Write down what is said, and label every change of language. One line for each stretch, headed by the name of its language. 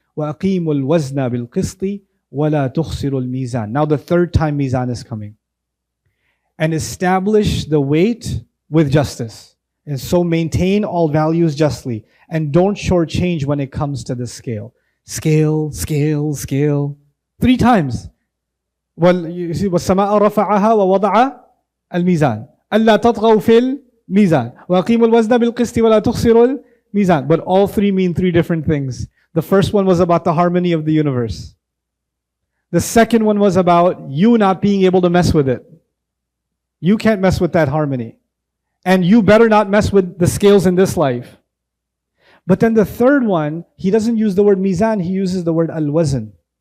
Arabic: وَأَقِيمُوا الْوَزْنَ بِالْقِسْطِ وَلَا تُخْسِرُوا الْمِيزَانِ.
English: Now the third time mizan is coming. And establish the weight with justice. And so maintain all values justly. And don't shortchange when it comes to the scale. Scale, scale, scale. 3 times. Well, you see,
Arabic: وَالسَّمَاءَ رَفَعَهَا وَوَضَعَ الْمِيزَانِ أَلَّا تَطْغَوْا فِي الْمِيزَانِ وَأَقِيمُوا الْوَزْنَ بِالْقِسْطِ وَلَا تُخْسِرُوا الْمِيزَانِ.
English: But all 3 mean 3 different things. The first one was about the harmony of the universe. The second one was about you not being able to mess with it. You can't mess with that harmony. And you better not mess with the scales in this life. But then the third one, he doesn't use the word mizan, he uses the word al-wazn.